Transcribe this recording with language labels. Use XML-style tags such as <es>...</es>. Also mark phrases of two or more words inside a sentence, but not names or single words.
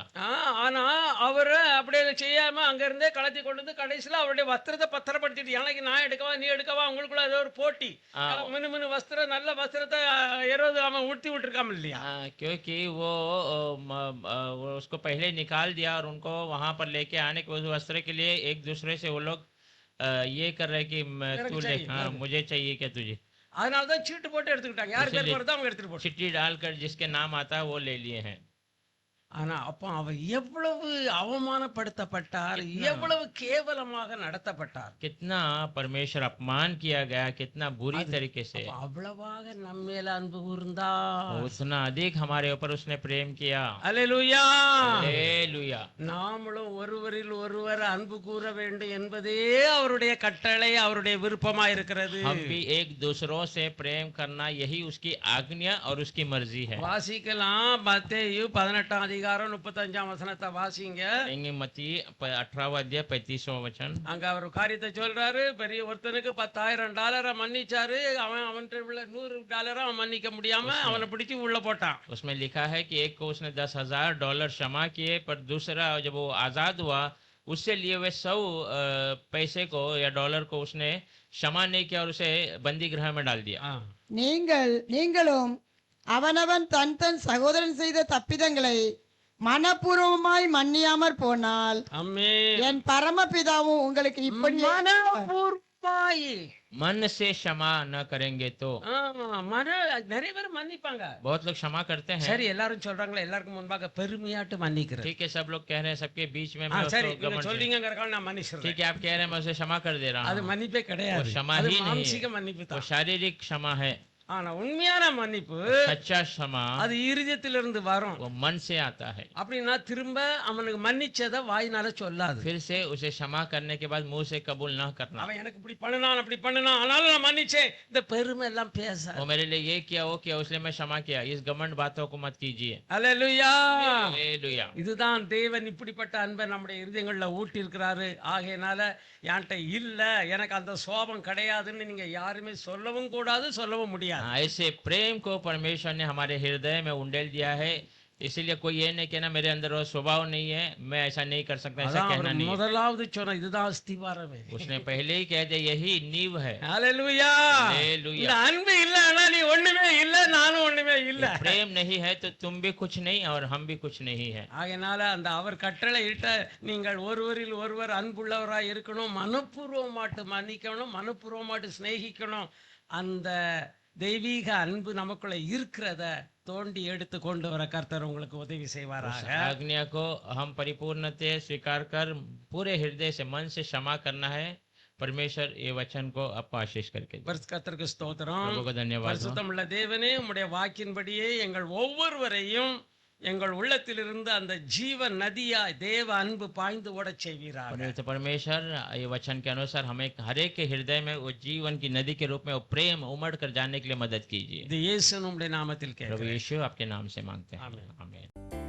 <ta>ஆனா அவரு அப்படியே செய்யாம அங்க இருந்தே கலத்தி கொண்டு வந்து கடைசியில அவருடைய வஸ்திரத்தை பத்திரப்படுத்திட்டு, எனக்கு நான் எடுக்கவா நீ எடுக்கவா, உங்களுக்குள்ள ஏதோ ஒரு போட்டி, மினு மினு வஸ்திரம் நல்ல வஸ்திரத்தை ஏறோது அவன் உடுத்தி விட்டுருக்காம இல்லையா?</ta> <hi>क्योंकि वो उसको पहले निकाल दिया और उनको वहां पर लेके आने के उस वस्त्र के लिए एक दूसरे से वो लोग ये कर रहे कि तू ले, मुझे चाहिए क्या तुझे।</hi> <ta>அதனாலதான் சீட்டு போட்டு எடுத்துக்கிட்டாங்க. யார் பேர் வருதோ அவங்க எடுத்துட்டு போட்டு.</ta> <hi>चिट्ठी डालकर जिसके नाम आता है वो ले लिए हैं।</hi> <ta>ஆனா அப்போ அவர் எவ்வளவு அவமானப்படுத்தப்பட்டார், எவ்வளவு கேவலமாக நடத்தப்பட்டார்.</ta> <hi>कितना परमेश्वर अपमान किया गया, कितना बुरी तरीके से,</hi> <ta>அப்ப அவ்வளவாக நம்ம மேல அன்பு கூர்ந்தார்.</ta> <hi>उतना अधिक हमारे ऊपर उसने प्रेम किया।</hi> <ta>அல்லேலூயா.</ta> <hi>हालेलुया।</hi> <ta>நாமளும் ஒருவரில் ஒருவர் அன்பு கூற வேண்டும் என்பதே அவருடைய கட்டளை, அவருடைய விருப்பமா இருக்கிறது.</ta> <hi>हम भी एक दूसरों से प्रेम करना यही उसकी आज्ञा और उसकी मर्जी है।</hi> <ta>வாசிக்கலாம். மத்தேயு 18ஆம் அதிகாரம் 35ஆம் வசனத்தை வாசிங்க.</ta> <hi>मत्ती 18वां अध्याय 35वां वचन।</hi> <ta>அங்க அவர் ஒரு காரியத்தை சொல்றாரு. பெரிய ஒருத்தனுக்கு $10,000 மன்னிச்சாரு. அவன்கிட்ட உள்ள $100 அவன் மன்னிக்க முடியாம அவனை பிடிச்சு உள்ள போட்டான்.</ta> <hi>उसमें लिखा है कि एक को उसने $10,000 क्षमा किए, पर दूसरा जब वो आजाद हुआ उससे लिए हुए 100 पैसे को या डॉलर को उसने क्षमा नहीं किया और उसे बंदी गृह में डाल दिया।</hi> <ta>நீங்களும் அவனவன் தன் தன் சகோதரன் செய்த தப்பிதங்களை மனப்பூர்வமாய் மன்னியாமற் போனால் ஆமென். என் பரமபிதாவும் உங்களுக்கு இப்படி மனப்பூர்வமாய்.</ta> <hi>मन से क्षमा न करेंगे तो।</hi> <ta>நிறைய பேர் மன்னிப்பாங்க.</ta> <hi>बहुत लोग क्षमा करते हैं।</hi> <ta>சரி, எல்லாரும் சொல்றாங்களா, எல்லாருக்கும் முன்பாக பெருமையாட்டு மன்னிக்கிறேன்.</ta> <hi>ठीक है, सब लोग कह रहे हैं, सबके बीच में मैं</hi> <ta>சரி,</ta> <hi>उसको</hi> <ta>நீங்க</ta> <hi>घमंड से-</hi> <ta>சொல்றீங்கங்கறக்காக நான் மன்னிச்சிடுறேன்.</ta> <hi>ठीक है, आप कह रहे हैं मैं उसे क्षमा कर दे रहा</hi> <ta>அது</ta> <hi>हूँ।</hi> <ta>மன்னிப்பே கிடையாது.</ta> <hi>वो क्षमा</hi> <ta>அது</ta> <hi>ही नहीं</hi> <ta>மாம்சீக</ta> <hi>है,</hi> <ta>மன்னிப்பு</ta> <hi>वो</hi> <ta>தான்.</ta> <hi>शारीरिक क्षमा है।</hi> <ta>ஆனா உண்மையான மன்னிப்பு</ta> <hi>सच्चा क्षमा</hi> <ta>அது இருதயத்திலிருந்து வரும்.</ta> <hi>वो मन से आता है।</hi> <ta>அப்படின்னா திரும்ப அவனுக்கு மன்னிச்சதை வாயினால சொல்லாது.</ta> <hi>फिर से उसे क्षमा करने के बाद मुंह से कबूल न करना।</hi> <ta>அவன் எனக்கு இப்படி பண்ணுனான், அப்படி பண்ணுனான், ஆனாலும் நான் மன்னிச்சேன், இந்த பெருமை எல்லாம் பேச.</ta> <hi>वो मेरे लिए ये किया, वो किया, इसलिए मैं क्षमा किया, इस घमंड बातों को मत कीजिए।</hi> <ta>அல்லேலூயா.</ta> <hi>हालेलुया।</hi> <ta>இதுதான் தேவன் இப்படிப்பட்ட அன்பை நம்முடைய இருதயங்கள்ல ஊட்டி இருக்கிறாரு. ஆகையினால என்கிட்ட இல்ல, எனக்கு அந்த சோபம் கிடையாதுன்னு நீங்க யாருமே சொல்லவும் கூடாது, சொல்லவும் முடியாது.</ta> <hi>हाँ, ऐसे प्रेम को परमेश्वर ने हमारे हृदय में उंडेल दिया है। इसीलिए कोई ये नहीं कहना मेरे अंदर वो स्वभाव नहीं है, मैं ऐसा नहीं कर सकता, ऐसा</hi> <ta>அதான்</ta> <hi>कहना</hi> <ta>அவர்</ta> <hi>नहीं है।</hi> <ta>முதலாவது சொன்ன இதுதான் அஸ்திவாரமே.</ta> <hi>उसने पहले ही कह दिया यही नींव है।</hi> <ta>அல்லேலூயா.</ta> <hi>हालेलुया।</hi> <ta>இந்த அன்பு இல்ல, ஆனா நீ ஒண்ணுமே இல்ல, நானும் ஒண்ணுமே இல்ல.</ta> <hi>ये प्रेम नहीं है तो तुम भी कुछ नहीं और हम भी कुछ नहीं है।</hi> <ta>ஆகையினால அந்த அவர் கட்டளை இட்ட நீங்கள் ஒருவரில் ஒருவர் அன்புள்ளவராய் இருக்கணும், மனப்பூர்வமாட்டு மன்னிக்கணும், மனப்பூர்வமாட்டு சிநேகிக்கணும். அந்த தெய்வீக அன்பு நமக்குள்ள இருக்கிறத தோண்டி எடுத்து கொண்டு வர கர்த்தர் உங்களுக்கு உதவி</ta> <hi>उस</hi> <ta>செய்வாராக.</ta> <hi>आज्ञा को हम परिपूर्णते स्वीकार कर पूरे हृदय से मन से क्षमा करना है। परमेश्वर ये वचन को आपको आशीष करके दे।</hi> <ta>கர்த்தருக்கு ஸ்தோத்திரம்.</ta> <hi>प्रभु को धन्यवाद हो।</hi> <ta>பரிசுத்தமுள்ள தேவனே, உம்முடைய வாக்கின்படியே எங்கள் ஒவ்வொருவரையும் எங்கள் உள்ளத்திலிருந்து அந்த ஜீவ நதியாய் தேவ அன்பு பாய்ந்து ஓடச் செய்வீராக.</ta> <hi>परमेश्वर ये वचन के अनुसार हमें हर एक के हृदय में वो जीवन की नदी के रूप में वो प्रेम उमड़ कर जाने के लिए मदद कीजिए।</hi> <ta>இது இயேசு நம்முடைய நாமத்தில்</ta> <hi>प्रभु</hi> <ta>கேட்கிறேன்.</ta> <hi>यीशु आपके नाम से मांगते हैं। आमीन। आमीन।</hi>